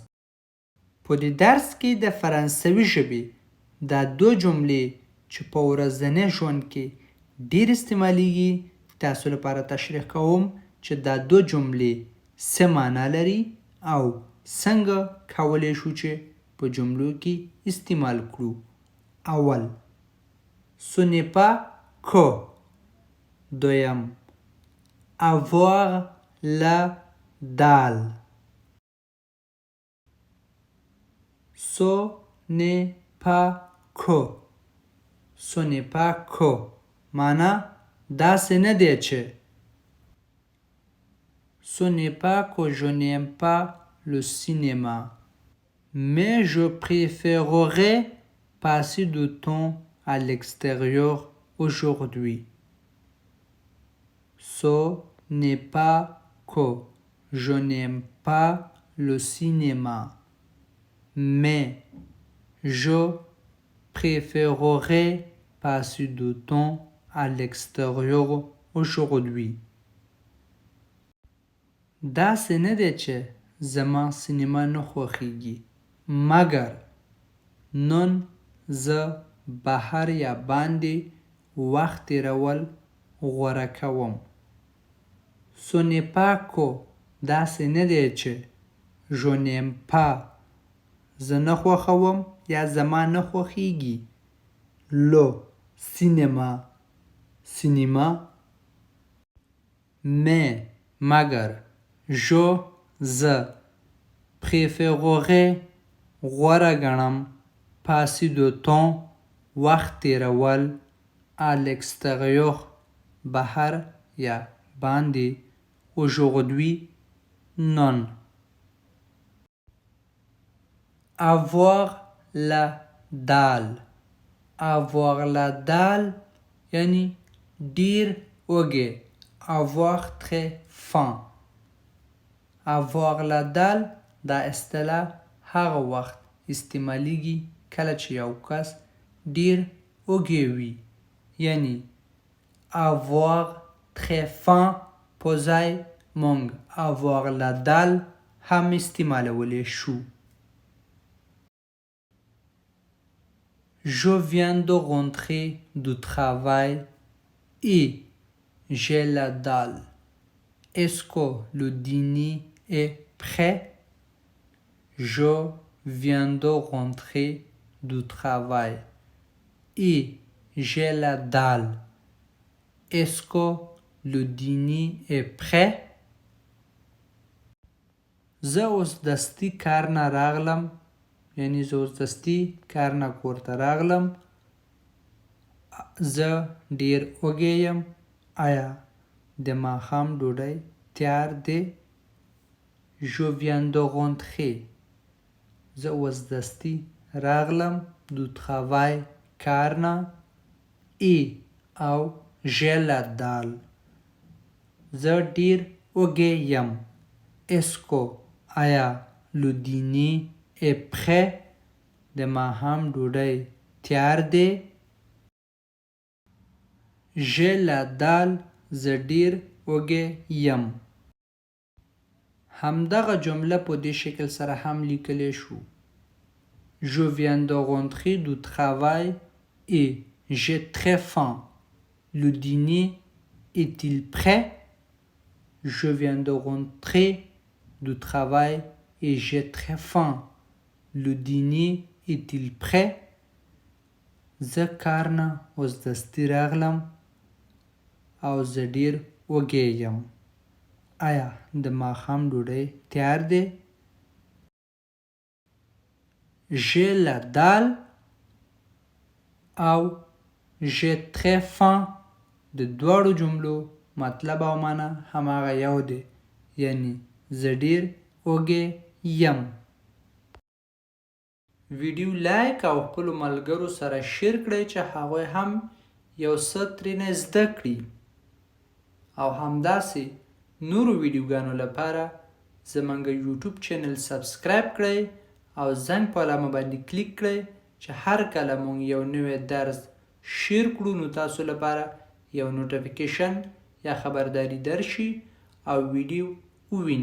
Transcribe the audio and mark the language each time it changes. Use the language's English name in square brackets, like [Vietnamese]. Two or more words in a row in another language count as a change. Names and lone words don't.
[Pashto] په دې درس کې د فرانسوي ژبې دا دوه جملې چې په ورځني ژوند کې ډېر استعمالیږي تاسو لپاره تشریح کوم چې دا دوه جملې څه معنا لري او څنګه کولی شو چې په جملو کې استعمال کړو. اول، [French] ce n'est pas que. دویم، avoir la dalle. Ce n'est pas que. Ce n'est pas que. [Pashto] معنا داسې نه دی چې. [French] Ce n'est pas que je n'aime pas le cinéma, mais je préférerais passer du temps à l'extérieur aujourd'hui. Ce n'est pas que je n'aime pas le cinéma, mais je préférerais passer du temps à l'extérieur aujourd'hui. [Pashto] داسې نه دی چې زما سینما نه خوښیږي، مګر نن زه بهر یا باندې وخت تېرول غوره کوم. [French] Ce n'est pas que [Pashto] داسې نه دی چې [French] je n'aime pas [Pashto] زه نه خوښوم یا زما نه خوښیږي. [French] le cinéma [Pashto] سینما، mais مګر زه préférerais غوره ګڼم [French] passer du temps [Pashto] وخت تېرول [French] à l'extérieur [Pashto] بهر یا باندې aujourd'hui نن. [French] avoir la dalle. avoir la dalle [Pashto] یعنی ډیر وږی. [French] avoir très faim. avoir la dalle [Pashto] دا اصطلاح هغه وخت استعمالیږي کله چې یو کس ډیر وږی وي، یعنی [French] avoir très faim [Pashto] په ځای مونږ [French] avoir la dalle [Pashto] هم استعمالولی شو. [French] Je viens de rentrer du travail et j'ai la dalle. Est-ce que le dîner est prêt? Je viens de rentrer du travail et j'ai la dalle. Est-ce que le dîner est prêt? [Pashto] زه اوس دستي کار نه راغلم، یعنی زه اوس دستي کار نه کور ته راغلم. زه ډیر وږی یم. آیا د ماښام ډوډۍ تیار دی؟ [French] Je viens de rentrer. [Pashto] زه اوس دستي راغلم [French] du travail [Pashto] کار نه et او [French] j'ai la dalle. [Pashto] زه ډیر وږی یم. [French] Est-ce que آیا le dîner est prêt؟ [Pashto] د ماښام ډوډۍ تیار دی؟ [French] j'ai la dalle. [Pashto] زه ډیر وږی یم. همدغه جمله په دې شکل سره هم لیکلی شو. [French] Je viens de rentrer du travail et j'ai très faim. Le dîner est-il prêt? Je viens de rentrer du travail et j'ai très faim. Le dîner est-il prêt? [Pashto] زه کار نه اوس دستي راغلم او زه ډیر وږی یم. آیا د ماښام ډوډۍ تیار دی؟ [French] j'ai la dalle [Pashto] او [French] j'ai très faim [Pashto] د دواړو جملو مطلب او معنا هماغه یو دی، یعنی زه ډیر وږی یم. ویډیو لایک او خپلو ملګرو سره شیر کړئ چې هغوی هم یو څه ترېنه زده کړي، او همداسې نورو ویډیوګانو لپاره زمونږ یوټیوب چینل سبسکرایب کړئ او زنګ په علامه باندې کلیک کړئ چې هر کله مونږ یو نوی درس شیر کړو نو تاسو لپاره یو نوټیفیکیشن یا خبرداری درشي او ویډیو ووینئ.